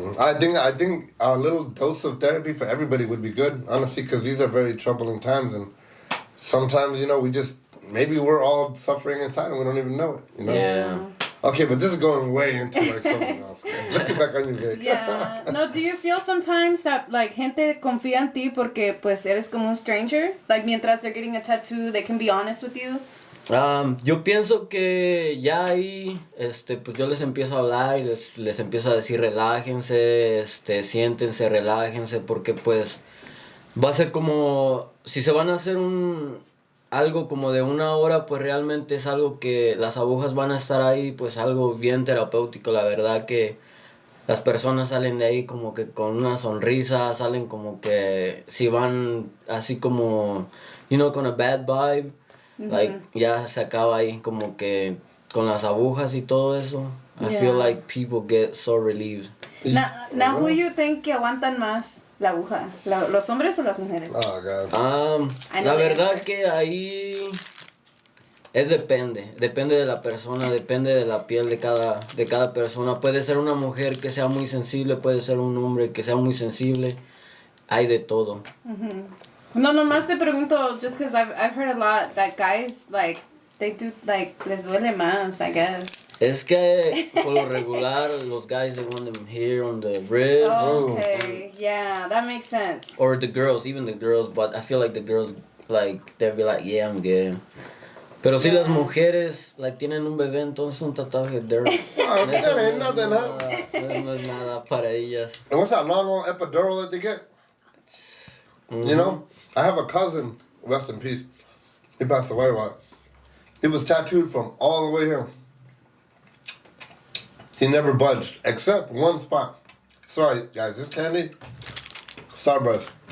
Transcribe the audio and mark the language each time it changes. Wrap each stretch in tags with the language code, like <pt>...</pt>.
<en>I think a little dose of therapy for everybody would be good, honestly, because these are very troubling times, and sometimes maybe we're all suffering inside and we don't even know it. Yeah. Okay, but this is going way into like something else. Let's get back on your Vic. Yeah. No, do you feel sometimes that like</en> <es>gente confía en ti porque pues eres como un</es> <en>stranger? Like</en> <es>mientras</es> <en>they're getting a tattoo, they can be honest with you?</en> <es>Yo pienso que ya ahí, pues yo les empiezo a hablar y les empiezo a decir relájense, siéntense, relájense, porque pues va a ser como, si se van a hacer algo como de 1 hora, pues realmente es algo que las agujas van a estar ahí, pues algo bien terapéutico. La verdad que las personas salen de ahí como que con una sonrisa, salen como que si van así como, con</es> <en>a bad vibe, like</en> <es>ya se acaba ahí como que con las agujas y todo eso.</es> <en>I feel like people get so relieved. Now who you think</en> <es>que aguantan más la aguja? ¿Los hombres o las mujeres?</es> <en>Oh, God.</en> <es>La verdad que ahí depende de la persona, depende de la piel de cada persona. Puede ser una mujer que sea muy sensible, puede ser un hombre que sea muy sensible, hay de todo. No, nomás te pregunto,</es> <en>just because I've heard a lot that guys, like, they do, like,</en> <es>les duele más,</es> <en>I guess.</en> <es>Es que, por lo regular, los</es> <en>guys, they want them here on the ribs. Okay, yeah, that makes sense. Or the girls, even the girls, but I feel like the girls, like, they'll be like, yeah, I'm good.</en> <es>Pero si las mujeres, like, tienen un bebé, entonces un tatuaje,</es> <en>that ain't nothing, huh?</en> <es>No es nada para ellas.</es> <en>And what's that long old epidural that they get? You know, I have a cousin, rest in peace. He passed away. He was tattooed from all the way here. He never budged except one spot. Sorry, guys, this candy, Starburst.</en>